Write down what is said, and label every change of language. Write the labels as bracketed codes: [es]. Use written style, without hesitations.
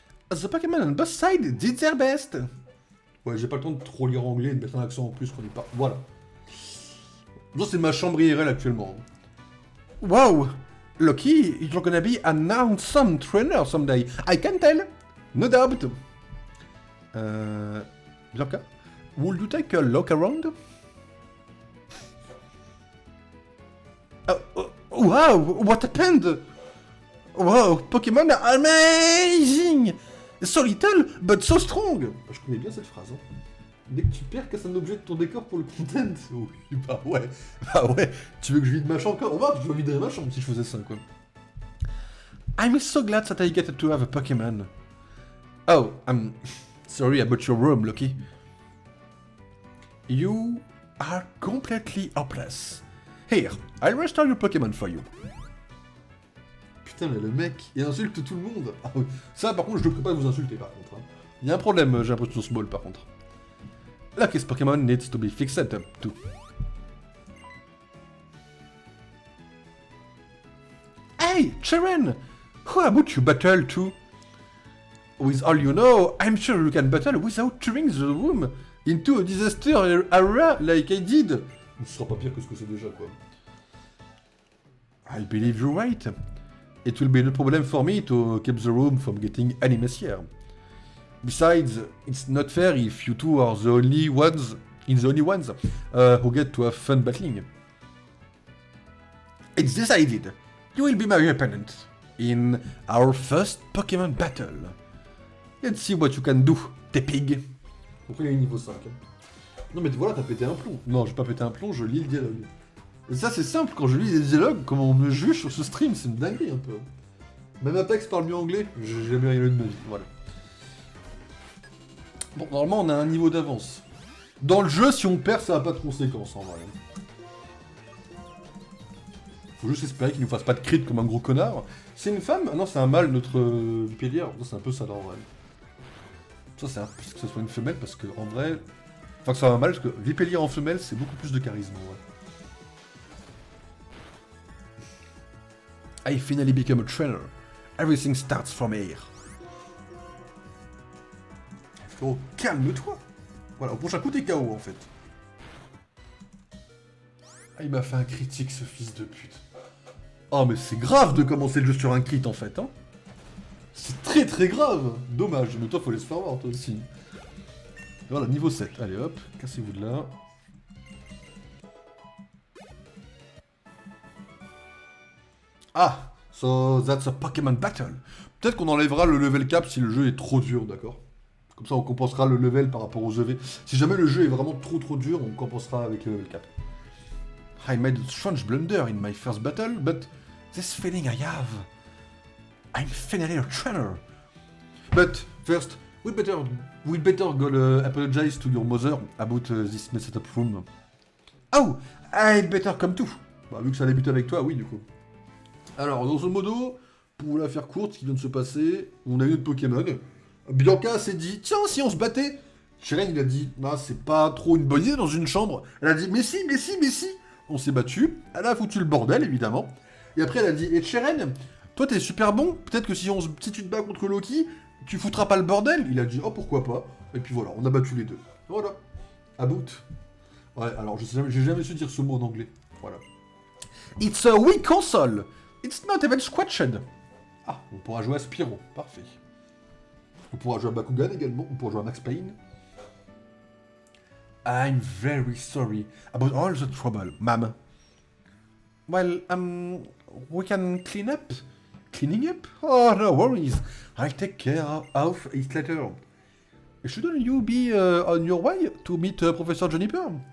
[en] The Pokémon on both sides did their best! [fr] Ouais, j'ai pas le temps de trop lire anglais et de mettre un accent en plus qu'on est pas. Voilà. Ça, c'est ma chambre IRL actuellement. [en] Wow! Lucky, you're gonna be an awesome trainer someday. I can tell! No doubt! Blanca? Would you take a look around? Wow! What happened? Wow! Pokémon are amazing! So little, but so strong! [fr] Je connais bien cette phrase. Hein. Dès que tu perds, casse un objet de ton décor pour le content. Oui, bah ouais. Bah ouais. Tu veux que je vide ma chambre encore? On va voir, je vais vider ma chambre si je faisais ça, quoi. [en] I'm so glad that I get to have a Pokémon. Oh, I'm sorry about your room, Loki. You are completely hopeless. Here, I'll restore your Pokémon for you. [fr] Putain, mais le mec, il insulte tout le monde. Ah, oui. Ça, par contre, je ne peux pas vous insulter, par contre. Hein. Il y a un problème, j'ai l'impression, ce ball, par contre. [en] Lucky's Pokémon needs to be fixed up, too. Hey, Cheren! How about you battle, too? With all you know, I'm sure you can battle without turning the room into a disaster area like I did. [fr] Ce sera pas pire que ce que c'est déjà, quoi. [en] I believe you're right. It will be no problem for me to keep the room from getting any messier. Besides, it's not fair if you two are the only ones who get to have fun battling. It's decided. You will be my opponent in our first Pokémon battle. Let's see what you can do, Tepig. [fr] Pourquoi il est niveau 5 hein. Non mais voilà, t'as pété un plomb. Non, j'ai pas pété un plomb, je lis le dialogue. Et ça c'est simple, quand je lis les dialogues, comment on me juge sur ce stream, c'est une dinguerie un peu. Même Apex parle mieux anglais, j'ai jamais rien eu de ma vie, voilà. Bon, normalement on a un niveau d'avance. Dans le jeu, si on perd, ça n'a pas de conséquences en vrai. Faut juste espérer qu'il nous fasse pas de crit comme un gros connard. C'est une femme? Ah non, c'est un mâle, notre Vipélière. C'est un peu ça, là, en vrai. Ça, c'est un peu que ce soit une femelle, parce que, en vrai... Enfin, que ça soit un mâle, parce que Vipélière en femelle, c'est beaucoup plus de charisme, ouais. [en] I finally become a trainer. Everything starts from here. [fr] Oh, calme-toi. Voilà, au prochain coup, t'es KO, en fait. Ah, il m'a fait un critique, ce fils de pute. Oh, mais c'est grave de commencer le jeu sur un crit, en fait, hein. C'est très très grave. Dommage, mais toi, faut les se faire voir, toi aussi. Voilà, niveau 7. Allez, hop, cassez-vous de là. [en] Ah, so that's a Pokémon battle. [fr] Peut-être qu'on enlèvera le level cap si le jeu est trop dur, d'accord? Comme ça, on compensera le level par rapport aux EV. Si jamais le jeu est vraiment trop dur, on compensera avec le level cap. [en] I made a strange blunder in my first battle, but this feeling I have, I'm finally a trainer. But first, we'd better go apologize to your mother about this messed up room. Oh, I'd better come too. [fr] Bah, vu que ça débute avec toi, oui, du coup. Alors, dans ce modo, pour vous la faire courte, ce qui vient de se passer, on a eu notre Pokémon. Bianca s'est dit, tiens, si on se battait. Cheren, il a dit, non, c'est pas trop une bonne idée dans une chambre. Elle a dit, mais si. On s'est battu, elle a foutu le bordel, évidemment. Et après, elle a dit, et Cheren, toi, t'es super bon, peut-être que si tu te bats contre Loki, tu foutras pas le bordel. Il a dit, oh, pourquoi pas. Et puis voilà, on a battu les deux. Voilà. À bout. Ouais, alors j'ai jamais su dire ce mot en anglais. Voilà. [en] It's a Wii console. It's not even scratched. [fr] Ah, on pourra jouer à Spyro. Parfait. On pourra jouer à Bakugan également. On pourra jouer à Max Payne. [en] I'm very sorry about all the trouble, ma'am. Well, we can clean up. Cleaning up? Oh, no worries. I'll take care of it later. Shouldn't you be on your way to meet Professor Juniper?